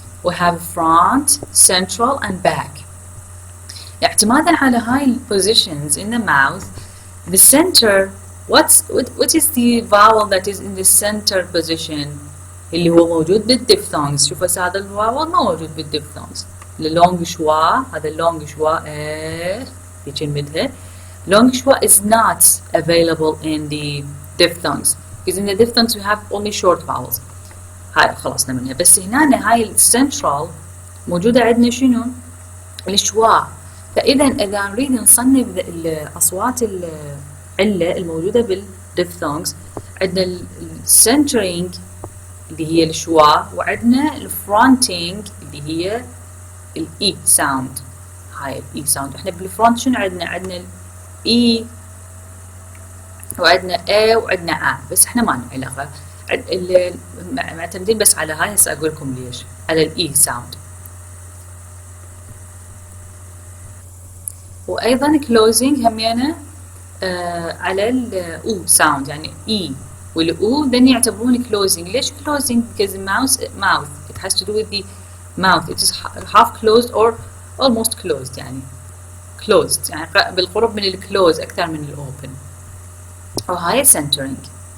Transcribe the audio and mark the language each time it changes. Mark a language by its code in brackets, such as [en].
[en] we have front, central and back. [ar] اعتمادا على هاي [en] positions in the mouth, the center, what is the vowel that is in the center position [ar] اللي هو موجود بالdiphthongs. شوف هسه هذا الفاول ما موجود بالdiphthongs. اللونج شوا، هذا اللونج شوا هيك نمدها. [en] long schwa is not available in the diphthongs because in the diphthongs we have only short vowels. [ar] هاي خلصنا منها. بس هنا هاي السنترال موجودة عندنا شنو؟ الشوا. فإذا نريد نصنف الأصوات العلة الموجودة بالdiphthongs، عندنا السنترينج اللي هي الشوا، وعندنا الفرونتينج اللي هي الإي ساوند. هاي الإي ساوند. احنا بالفرونت شنو عندنا؟ عندنا الإي وعندنا A وعندنا A، بس احنا ما لنا علاقة. معتمدين بس على هاي. هسه أقول لكم ليش. على الإي ساوند. وأيضا closing همينة على الأو ساوند، يعني إي والأو then يعتبرون closing. ليش [en] closing؟ because the mouth it has to do with the mouth. it is half closed or almost closed، [ar] يعني closed يعني بالقرب من الclose أكثر من الopen. وهاي centering.